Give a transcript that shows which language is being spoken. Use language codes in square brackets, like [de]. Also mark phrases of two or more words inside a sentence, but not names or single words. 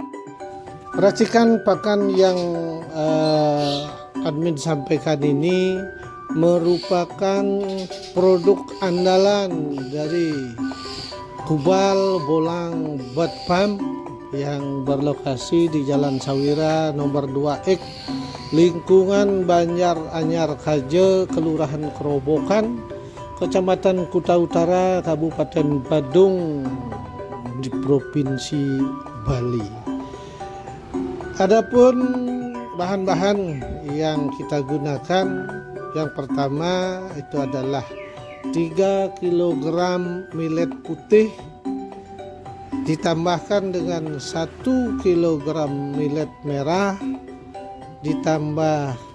[id] Racikan pakan yang admin sampaikan ini merupakan produk andalan dari Kubal Bolang Bird Farm yang berlokasi di Jalan Sawira nomor 2X, lingkungan Banjar Anyar Kaje, Kelurahan Kerobokan, Kecamatan Kuta Utara, Kabupaten Badung di Provinsi Bali. Adapun bahan-bahan yang kita gunakan, yang pertama itu adalah 3 kg millet putih ditambahkan dengan 1 kg millet merah, ditambah